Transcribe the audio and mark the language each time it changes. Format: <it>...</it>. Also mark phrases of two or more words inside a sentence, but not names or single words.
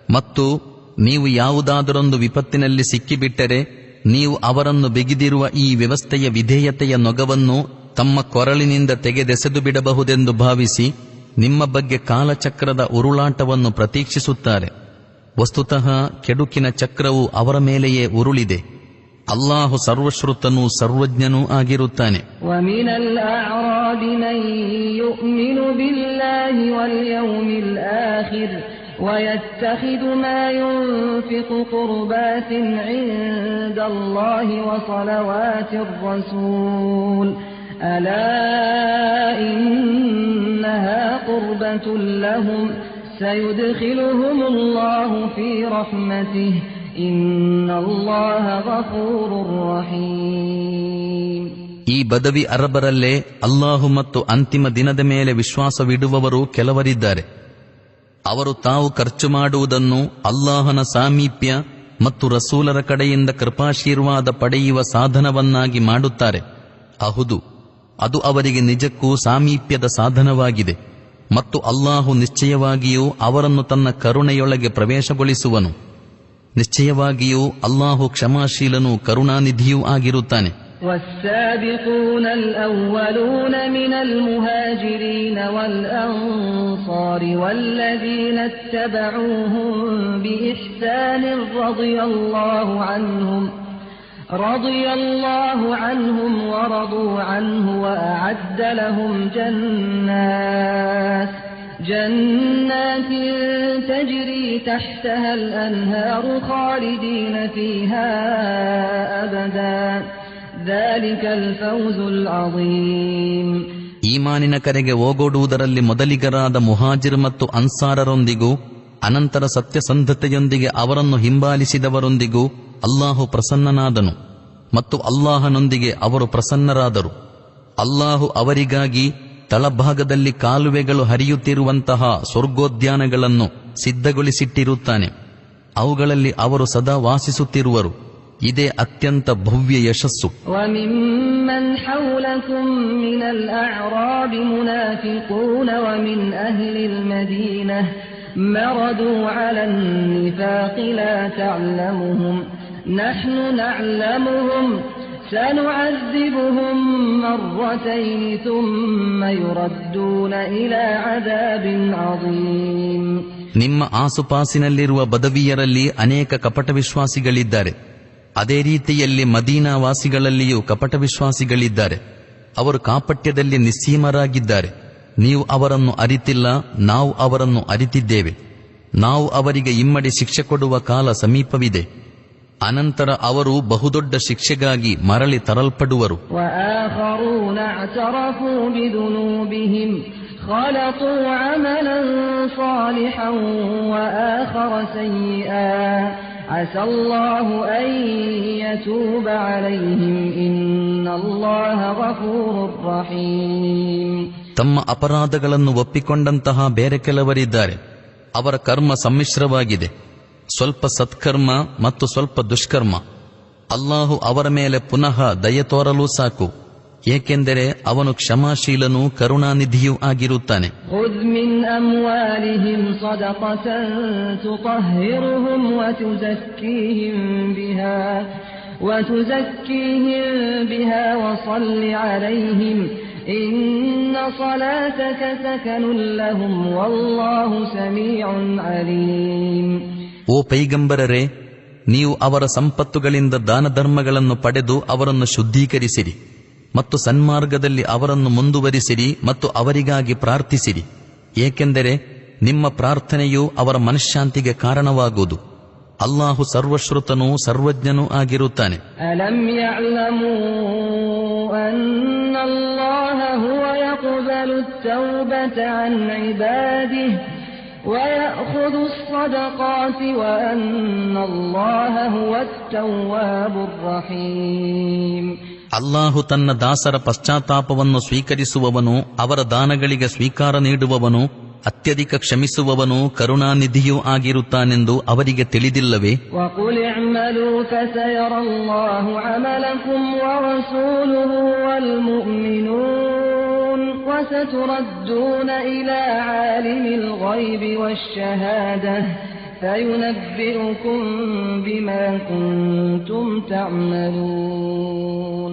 <kn>ಮತ್ತು ನೀವು ಯಾವುದಾದರೊಂದು ವಿಪತ್ತಿನಲ್ಲಿ ಸಿಕ್ಕಿಬಿಟ್ಟರೆ ನೀವು ಅವರನ್ನು ಬಿಗಿದಿರುವ ಈ ವ್ಯವಸ್ಥೆಯ ವಿಧೇಯತೆಯ ನೊಗವನ್ನು ತಮ್ಮ ಕೊರಳಿನಿಂದ ತೆಗೆದೆಸೆದು ಬಿಡಬಹುದೆಂದು ಭಾವಿಸಿ ನಿಮ್ಮ ಬಗ್ಗೆ ಕಾಲಚಕ್ರದ ಉರುಳಾಟವನ್ನು ಪ್ರತೀಕ್ಷಿಸುತ್ತಾರೆ. ವಸ್ತುತಃ ಕೆಡುಕಿನ ಚಕ್ರವು ಅವರ ಮೇಲೆಯೇ ಉರುಳಿದೆ. ಅಲ್ಲಾಹು ಸರ್ವಶ್ರುತನೂ ಸರ್ವಜ್ಞನೂ ಆಗಿರುತ್ತಾನೆ.</kn> <ar>وَمِنَ الْأَعْرَابِ مَن يُؤْمِنُ بِاللَّهِ وَالْيَوْمِ الْآخِرِ وَيَتَّخِذُ مَا يُنْفِقُ قُرُبَاتٍ عِندَ اللَّهِ وَصَلَوَاتِ الرَّسُولِ أَلَا إِنَّهَا قُرْبَةٌ لَهُمْ سَيُدْخِلُهُمُ اللَّهُ فِي رَحْمَتِهِ إِنَّ اللَّهَ غَفُورٌ رَحِيمٌ.</ar> <kn>ಈ ಬದವಿ ಅರಬರಲ್ಲೇ ಅಲ್ಲಾಹು ಮತ್ತು ಅಂತಿಮ ದಿನದ ಮೇಲೆ ವಿಶ್ವಾಸವಿಡುವವರು ಕೆಲವರಿದ್ದಾರೆ. ಅವರು ತಾವು ಖರ್ಚು ಮಾಡುವುದನ್ನು ಅಲ್ಲಾಹನ ಸಾಮೀಪ್ಯ ಮತ್ತು ರಸೂಲರ ಕಡೆಯಿಂದ ಕೃಪಾಶೀರ್ವಾದ ಪಡೆಯುವ ಸಾಧನವನ್ನಾಗಿ ಮಾಡುತ್ತಾರೆ. ಹೌದು, ಅದು ಅವರಿಗೆ ನಿಜಕ್ಕೂ ಸಾಮೀಪ್ಯದ ಸಾಧನವಾಗಿದೆ. ಮತ್ತು ಅಲ್ಲಾಹು ನಿಶ್ಚಯವಾಗಿಯೂ ಅವರನ್ನು ತನ್ನ ಕರುಣೆಯೊಳಗೆ ಪ್ರವೇಶಗೊಳಿಸುವನು. ನಿಶ್ಚಯವಾಗಿಯೂ ಅಲ್ಲಾಹು ಕ್ಷಮಾಶೀಲನೂ ಕರುಣಾನಿಧಿಯೂ ಆಗಿರುತ್ತಾನೆ.</kn> <ar>والسابقون الأولون من المهاجرين والأنصار والذين اتبعوهم بإحسان رضي الله عنهم ورضوا عنه وأعد لهم جنات تجري تحتها الأنهار خالدين فيها أبدا ذلك الفوز العظيم.</ar> <kn>ಈಮಾನಿನ ಕರೆಗೆ ಓಗೊಡುವುದರಲ್ಲಿ ಮೊದಲಿಗರಾದ ಮುಹಾಜಿರ್ ಮತ್ತು ಅನ್ಸಾರರೊಂದಿಗೂ ಅನಂತರ ಸತ್ಯಸಂಧತೆಯೊಂದಿಗೆ ಅವರನ್ನು ಹಿಂಬಾಲಿಸಿದವರೊಂದಿಗೂ ಅಲ್ಲಾಹು ಪ್ರಸನ್ನನಾದನು ಮತ್ತು ಅಲ್ಲಾಹನೊಂದಿಗೆ ಅವರು ಪ್ರಸನ್ನರಾದರು. ಅಲ್ಲಾಹು ಅವರಿಗಾಗಿ ತಳಭಾಗದಲ್ಲಿ ಕಾಲುವೆಗಳು ಹರಿಯುತ್ತಿರುವಂತಹ ಸ್ವರ್ಗೋದ್ಯಾನಗಳನ್ನು ಸಿದ್ಧಗೊಳಿಸಿಟ್ಟಿರುತ್ತಾನೆ. ಅವುಗಳಲ್ಲಿ ಅವರು ಸದಾ ವಾಸಿಸುತ್ತಿರುವರು. ಇದೇ ಅತ್ಯಂತ ಭವ್ಯ ಯಶಸ್ಸು.</kn> <ar>وَمِمَّنْ حَوْلَكُمْ مِنَ الْأَعْرَابِ مُنَافِقُونَ وَمِنْ أَهْلِ الْمَدِينَةِ مَرَدُوا عَلَى النِّفَاقِ لَا تَعْلَمُهُمْ نَحْنُ نَعْلَمُهُمْ سَنُعَذِّبُهُمْ مَرَّتَيْنِ ثُمَّ يُرَدُّونَ إِلَى عَذَابٍ عَظِيمٍ.</ar> <kn>ನಿಮ್ಮ ಆಸುಪಾಸಿನಲ್ಲಿರುವ ಬದವಿಯರಲ್ಲಿ ಅನೇಕ ಕಪಟ ವಿಶ್ವಾಸಿಗಳಿದ್ದಾರೆ. ಅದೇ ರೀತಿಯಲ್ಲಿ ಮದೀನಾ ವಾಸಿಗಳಲ್ಲಿಯೂ ಕಪಟ ವಿಶ್ವಾಸಿಗಳಿದ್ದಾರೆ. ಅವರು ಕಾಪಟ್ಯದಲ್ಲಿ ನಿಸ್ಸೀಮರಾಗಿದ್ದಾರೆ. ನೀವು ಅವರನ್ನು ಅರಿತಿಲ್ಲ, ನಾವು ಅವರನ್ನು ಅರಿತಿದ್ದೇವೆ. ನಾವು ಅವರಿಗೆ ಇಮ್ಮಡಿ ಶಿಕ್ಷೆ ಕೊಡುವ ಕಾಲ ಸಮೀಪವಿದೆ. ಅನಂತರ ಅವರು ಬಹುದೊಡ್ಡ ಶಿಕ್ಷೆಗಾಗಿ ಮರಳಿ ತರಲ್ಪಡುವರು.</kn> <ar>وآخرون اعترفوا بذنوبهم خلطوا عملا صالحا وآخر سيئا عسى الله أن يتوب عليهم إن الله غفور رحيم.</ar> <kn>ತಮ್ಮ ಅಪರಾಧಗಳನ್ನು ಒಪ್ಪಿಕೊಂಡಂತಹ ಬೇರೆ ಕೆಲವರಿದ್ದಾರೆ. ಅವರ ಕರ್ಮ ಸಮ್ಮಿಶ್ರವಾಗಿದೆ. ಸ್ವಲ್ಪ ಸತ್ಕರ್ಮ ಮತ್ತು ಸ್ವಲ್ಪ ದುಷ್ಕರ್ಮ. ಅಲ್ಲಾಹು ಅವರ ಮೇಲೆ ಪುನಃ ದಯೆ ತೋರಲು ಸಾಕು, ಏಕೆಂದರೆ ಅವನು ಕ್ಷಮಾಶೀಲನೂ ಕರುಣಾನಿಧಿಯೂ ಆಗಿರುತ್ತಾನೆ.</kn> <ar>خذ من أموالهم صدقة تطهرهم وتزكيهم بها وصل عليهم إن صلاتك سكن لهم والله سميع عليم.</ar> <kn>ಓ ಪೈಗಂಬರರೇ, ನೀವು ಅವರ ಸಂಪತ್ತುಗಳಿಂದ ದಾನ ಧರ್ಮಗಳನ್ನು ಪಡೆದು ಅವರನ್ನು ಶುದ್ಧೀಕರಿಸಿರಿ ಮತ್ತು ಸನ್ಮಾರ್ಗದಲ್ಲಿ ಅವರನ್ನು ಮುಂದುವರಿಸಿರಿ ಮತ್ತು ಅವರಿಗಾಗಿ ಪ್ರಾರ್ಥಿಸಿರಿ, ಏಕೆಂದರೆ ನಿಮ್ಮ ಪ್ರಾರ್ಥನೆಯು ಅವರ ಮನಃಶಾಂತಿಗೆ ಕಾರಣವಾಗುವುದು. ಅಲ್ಲಾಹು ಸರ್ವಶ್ರುತನೂ ಸರ್ವಜ್ಞನೂ ಆಗಿರುತ್ತಾನೆ.</kn> <ar>ألم يعلموا أن الله هو يقبل التوبة عن عباده ويأخذ الصدقات وأن الله هو التواب الرحيم.</ar> <kn>ಅಲ್ಲಾಹು ತನ್ನ ದಾಸರ ಪಶ್ಚಾತ್ತಾಪವನ್ನು ಸ್ವೀಕರಿಸುವವನು, ಅವರ ದಾನಗಳಿಗೆ ಸ್ವೀಕಾರ ನೀಡುವವನು, ಅತ್ಯಧಿಕ ಕ್ಷಮಿಸುವವನು, ಕರುಣಾನಿಧಿಯೂ ಆಗಿರುತ್ತಾನೆಂದು ಅವರಿಗೆ ತಿಳಿದಿಲ್ಲವೇ?</kn> <ar>وَقُلِ اعْمَلُوا فَسَيَرَى اللَّهُ عَمَلَكُمْ وَرَسُولُهُ وَالْمُؤْمِنُونَ وَسَتُرَدُّونَ إِلَى عَالِمِ الْغَيْبِ وَالشَّهَادَةِ فينبئكم بما كنتم تعملون.</ar>